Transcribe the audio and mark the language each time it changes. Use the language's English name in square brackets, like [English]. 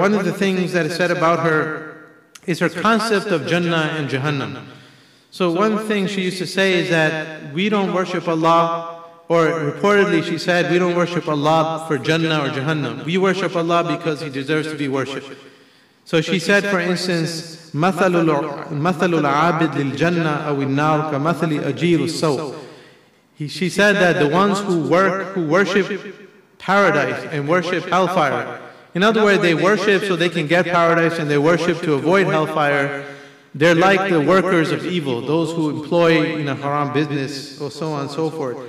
[English] One of the things that is said about her is her concept of Jannah and Jahannam. So one thing she used to say is that we don't worship Allah, or reportedly she said, we don't worship Allah for Jannah or Jahannam. We worship Allah because He deserves to be worshipped. So she said, for instance, [Arabic] مَثَلُ الْعَابِدِ لِلْجَنَّةِ أَوِ النَّارِ كَمَثَلِ أَجِيرُ السَّوْءِ. [English] She said that the ones who worship paradise and worship hellfire, in other words, they worship so they can get paradise, and they worship to avoid hellfire. They're like the workers of evil, those who employ haram business, or so on and so forth.